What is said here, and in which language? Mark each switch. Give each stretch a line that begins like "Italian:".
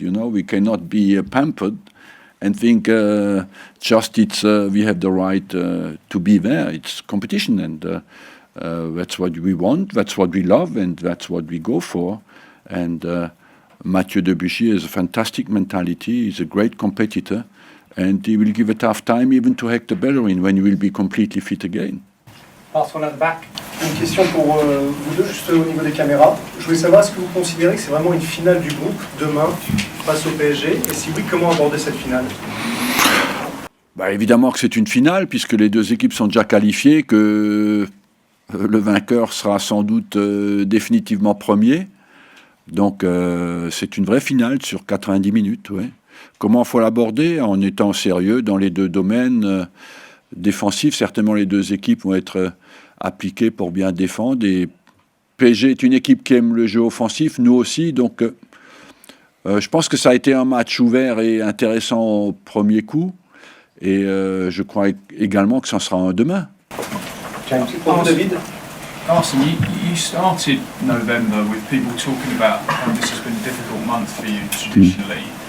English: We cannot be pampered and think just we have the right to be there. It's competition, and That's what we want, that's what we love, and that's what we go for. And Mathieu Debuchy has a fantastic mentality. He's a great competitor, and he will give a tough time even to Hector Bellerin when he will be completely fit again.
French: Une question pour vous deux, juste au niveau des caméras. Je voulais savoir, est-ce que vous considérez que c'est vraiment une finale du groupe demain face au PSG? Et si oui, comment aborder cette finale? Bah, évidemment que c'est une finale, puisque les deux équipes sont déjà qualifiées, que le vainqueur sera sans doute définitivement premier. Donc c'est une vraie finale sur 90 minutes. Ouais. Comment il faut l'aborder? En étant sérieux dans les deux domaines défensifs. Certainement les deux équipes vont être appliquées pour bien défendre. Et PSG est une équipe qui aime le jeu offensif, nous aussi. Donc je pense que ça a été un match ouvert et intéressant au premier coup. Et je crois également que ça sera un demain. David.
English: Arsene, you started November with people talking about how this has been a difficult month for you traditionally.